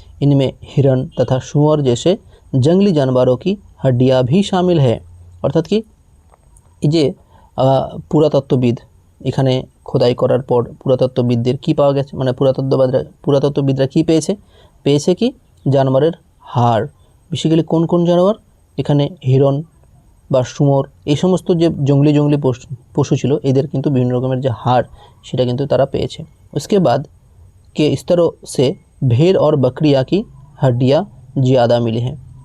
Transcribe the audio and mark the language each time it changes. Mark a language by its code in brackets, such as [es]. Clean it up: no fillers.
[hi] इनमें हिरण तथा सूअर जैसे जंगली जानवरों की हड्डियाँ भी शामिल है। अर्थात कि ये पुरातत्वविद [bn] এখানে খোদাই করার পর পুরাতত্ত্ববিদদের কি পাওয়া গেছে, মানে পুরাতত্ত্ববিদরা কি পেয়েছে কি জানোয়ারের হাড়। বেসিক্যালি কোন কোন জানোয়ার, এখানে হিরণ বা শুয়োর এই সমস্ত যে জঙ্গলি পশু ছিল এদের কিন্তু বিভিন্ন রকমের যে হাড় সেটা কিন্তু তারা পেয়েছে। [hi] उसके बाद के स्तरों से भेड़ और बकरियाँ की हड्डियाँ ज़्यादा मिली हैं।